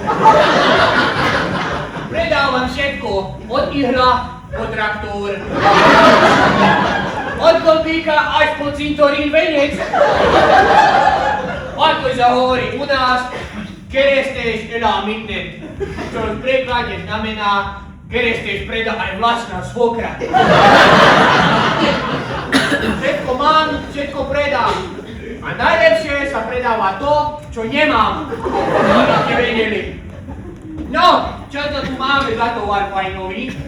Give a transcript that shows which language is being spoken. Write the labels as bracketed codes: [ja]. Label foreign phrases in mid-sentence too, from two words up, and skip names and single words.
[sk] Predávam všetko, od ihla po traktor. Od kolbíka až po cintorín venec. Ako sa hovorí u nás, [hu] Keresztény elá mindent. [sk] Čo v preklade znamená, Keresztény predá aj vlastná svokra. Všetko mám, všetko predám. A najlepšie sa predáva to, čo nemám. Aby ste vedeli. No, čo to tu máme za tovar fajnový?